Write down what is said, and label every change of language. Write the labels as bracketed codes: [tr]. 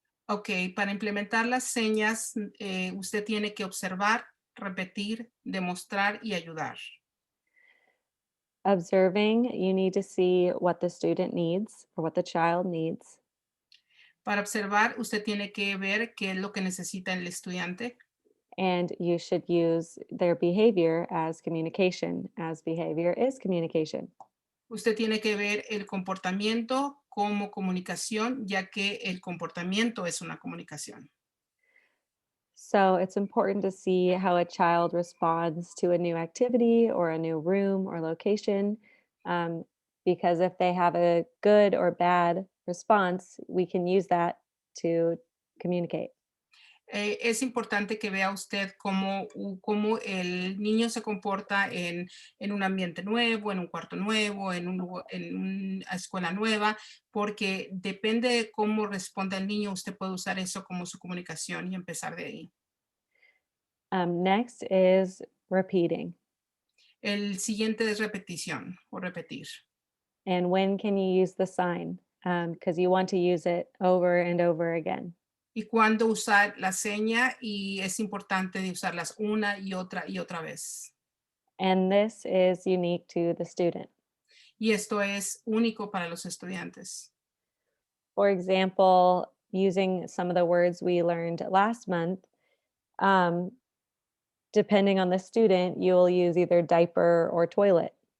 [es] Ok, para implementar las señas, usted tiene que observar, repetir, demostrar y ayudar. [en] Observing, you need to see what the student needs or what the child needs. [es] Para observar, usted tiene que ver qué es lo que necesita el estudiante. [en] And you should use their behavior as communication, as behavior is communication. [es] Usted tiene que ver el comportamiento como comunicación, ya que el comportamiento es una comunicación. [en] So it's important to see how a child responds to a new activity or a new room or location. Um, because if they have a good or bad response, we can use that to communicate. [es] Es importante que vea usted cómo el niño se comporta en un ambiente nuevo, en un cuarto nuevo, en una escuela nueva, porque depende de cómo responda el niño, usted puede usar eso como su comunicación y empezar de ahí. [en] Next is repeating. [es] El siguiente es repetición o repetir. [en] And when can you use the sign? Because you want to use it over and over again. [es] Y cuándo usar la seña, y es importante de usarlas una y otra vez. [en] And this is unique to the student. [es] Y esto es único para los estudiantes. [en] For example, using some of the words we learned last month, um, depending on the student, you'll use either diaper or toilet.